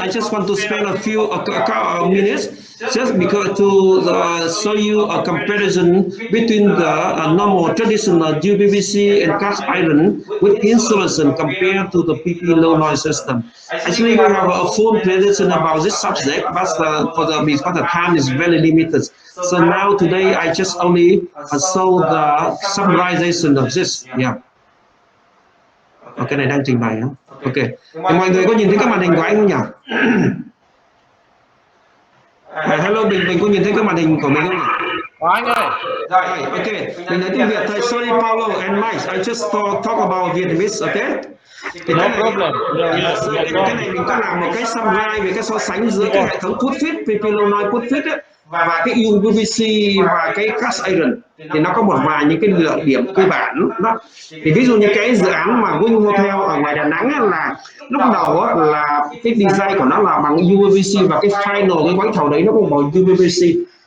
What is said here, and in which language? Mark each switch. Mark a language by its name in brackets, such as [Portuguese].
[English] I just want to spend a few minutes just because to show you a comparison between the normal traditional UPVC and cast iron with insulation compared to the PP low noise system. Actually, we have a full presentation about this subject, but because the time is very limited. So now today I just only show the summarization of this. Yeah. [Vietnamese] Okay, này đang trình bày hả? Ok. Thì mọi người có nhìn thấy cái màn hình của anh không nhỉ? Hello, Bình có nhìn thấy cái màn hình của mình không nhỉ? Anh ơi. Rồi, ok. Mình nói tiếng Việt thôi. [English] Sorry, Paulo and Mike. I just talk about Vietnamese, okay? No problem. [Vietnamese] Cái này mình có làm một cái summary về cái so sánh giữa cái hệ thống put fit, PP low noise put fit ấy, và cái UPVC và cái cast iron thì nó có một vài những cái lượng điểm cơ bản đó. Thì ví dụ như cái dự án mà Wing Hotel ở ngoài Đà Nẵng ấy, là lúc đầu là cái design của nó là bằng UPVC và cái final cái gói thầu đấy nó cũng bằng UPVC.